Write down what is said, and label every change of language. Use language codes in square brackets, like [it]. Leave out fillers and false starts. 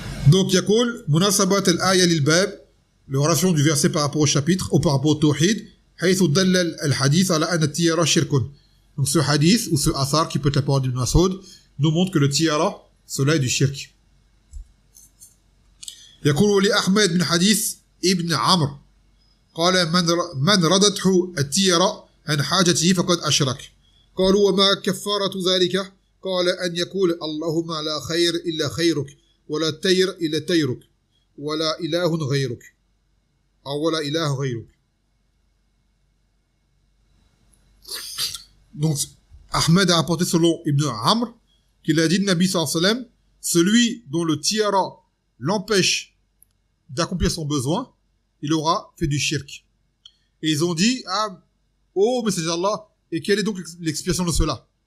[fr] Donc, [ar] يقول مناسبة الآية للباب, [fr] la relation du verset par rapport au chapitre ou par rapport au tawhid, [ar] حيث دل الحديث على أن التيارة شرك. [fr] Donc, ce hadith ou ce athar qui peut être la parole d'Ibn Mas'ud nous montre que le tiyara, cela est du shirk. [ar] يقول لأحمد من حديث ابن عمرو قال من ردته التيارة عن حاجته فقد أشرك. قالوا وما كفارة ذلك؟ قال أن يقول اللهم لا خير إلا خيرك ولا تير إلا تيرك ولا إله غيرك أو ولا إله غيرك. [fr] Donc Ahmed a rapporté selon Ibn Amr qu'il a dit de Nabi sallallahu alayhi wa sallam, celui dont le tiara l'empêche d'accomplir son besoin, il aura fait du shirk. Et ils ont dit, ah, oh, messager d'Allah, et quelle est donc l'explication de cela?